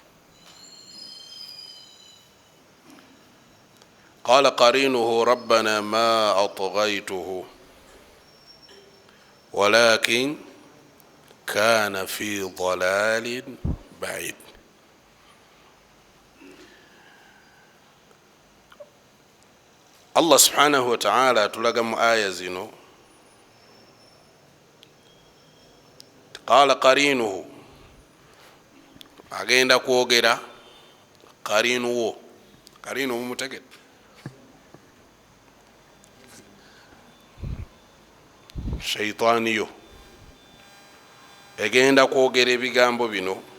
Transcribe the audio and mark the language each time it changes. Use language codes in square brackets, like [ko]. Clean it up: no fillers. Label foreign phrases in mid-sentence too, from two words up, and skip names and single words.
[ar] قال قرينه ربنا ما أطغيته ولكن كان في ضلال بعيد. [lg] Allah [ar] سبحانه وتعالى [lg] tulaga mu aya zino, [ar] قال قرينه, [lg] agenda kwogera qarinuwo, qarinu mumutegedde, shaitaniyo egenda kwogera ebigambo bino.